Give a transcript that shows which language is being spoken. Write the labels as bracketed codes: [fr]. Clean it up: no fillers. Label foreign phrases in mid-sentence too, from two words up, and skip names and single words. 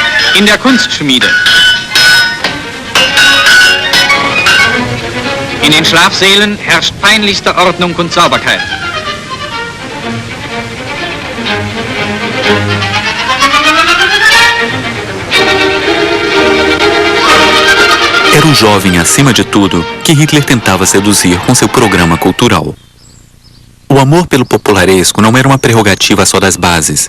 [de] In der Kunstschmiede. In den Schlafsälen herrscht peinlichste Ordnung und Sauberkeit. [pt] Era o jovem, acima de tudo, que Hitler tentava seduzir com seu programa cultural. O amor pelo popularesco não era uma prerrogativa só das bases.